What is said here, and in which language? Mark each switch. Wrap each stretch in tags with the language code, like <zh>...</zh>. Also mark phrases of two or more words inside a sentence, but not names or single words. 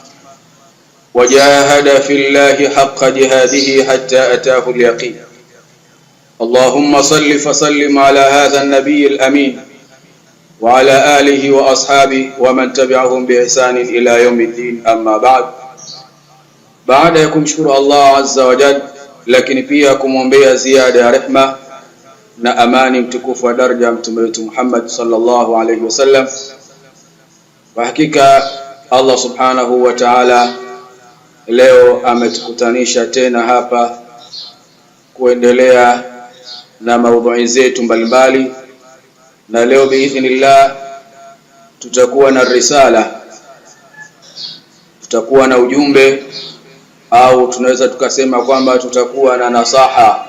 <ar>وجاهد في الله حق جهاده حتى أتاه اليقين اللهم صل فسلم على هذا النبي الأمين وعلى آله وأصحابه ومن تبعهم بإحسان إلى يوم الدين أما بعد.</ar> <sw>Baada ya kumshukuru Allah</sw> <ar>عز وجل,</ar> <sw>lakini pia kumwombea ziada ya rehma na amani mtukufu wa daraja mtume wetu Muhammad</sw> <ar>صلى الله عليه وسلم.</ar> <sw>Kwa hakika Allah</sw> <ar>سبحانه وتعالى</ar> <sw>leo ametukutanisha tena hapa kuendelea na maudhui zetu mbalimbali, na leo biidhnillah tutakuwa na risala, tutakuwa na ujumbe, au tunaweza tukasema kwamba tutakuwa na nasaha.</sw>